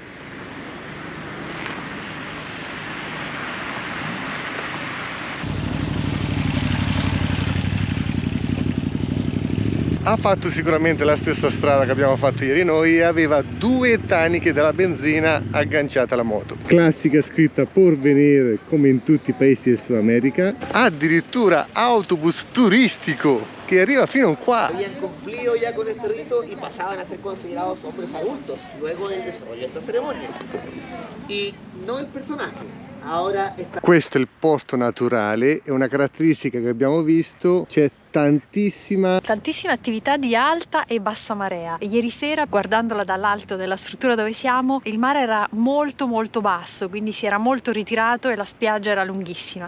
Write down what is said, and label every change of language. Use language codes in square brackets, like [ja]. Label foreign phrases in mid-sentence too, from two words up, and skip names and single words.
[it] Ha fatto sicuramente la stessa strada che abbiamo fatto ieri noi e aveva 2 taniche della benzina agganciate alla moto. Classica scritta Porvenir come in tutti i paesi del Sud America. Addirittura autobus turistico che arriva fino qua. [es] Habían cumplido ya con este rito y pasaban a ser considerados hombres adultos luego del desarrollo de esta ceremonia. Y no el personaje. Ahora está... [it] Questo è il porto naturale, è una caratteristica che abbiamo visto, c'è tantissima Attività di alta e bassa marea. Ieri sera, guardandola dall'alto della struttura dove siamo, il mare era molto basso, quindi si era molto ritirato e la spiaggia era lunghissima.